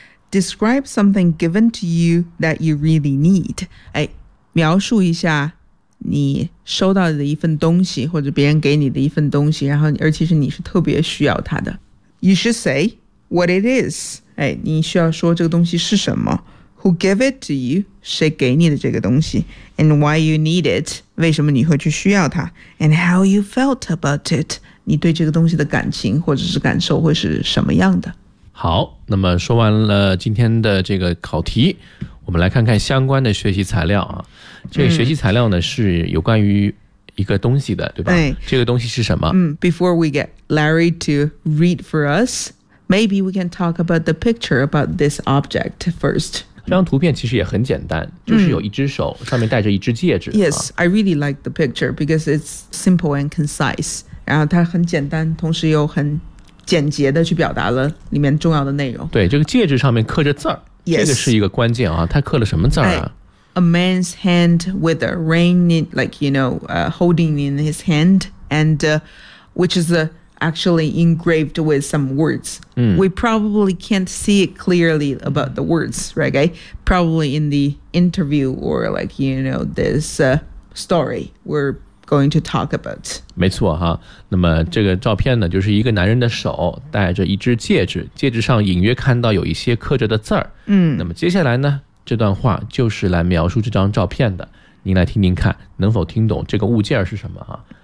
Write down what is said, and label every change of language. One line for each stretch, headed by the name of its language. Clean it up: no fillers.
English: Describe something given to you that you really need。
Chinese: 哎，描述一下你收到的一份东西，或者别人给你的一份东西，然后而且是你是特别需要它的。
English: You should say what it is。
Chinese: 哎，你需要说这个东西是什么。
English: Who gave it to you，
Chinese: 谁给你的这个东西。
English: And why you need it，
Chinese: 为什么你会去需要它。
English: And how you felt about it，
Chinese: 你对这个东西的感情或者是感受会是什么样的。好，那么说完了今天的这个考题，我们来看看相关的学习材料啊。这个学习材料呢，是有关于一个东西的，对吧？这个东西是什么？
English: Before we get Larry to read for us, maybe we can talk about the picture about this object first.
Chinese: 这张图片其实也很简单，就是有一只手，上面戴着一只戒指。
English: Yes, I really like the picture because it's simple and concise.
Chinese: 然后它很简单，同时又很简洁的去表达了里面重要的内容。对，这个戒指上面刻着字儿。
English: Yes.
Chinese: 这个是一个关键啊，他刻了什么字儿啊？
English: A man's hand with a ring in, like, you know, holding in his hand, and which is actually engraved with some words. We probably can't see it clearly about the words, right? Okay? Probably in the interview or like, you know, this story we're going to talk about.
Chinese: 没错哈，那么这个照片呢，就是一个男人的手戴着一只戒指，戒指上隐约看到有一些刻着的字儿。那么接下来呢，这段话就是来描述这张照片的，您来听听看能否听懂这个物件是什么啊。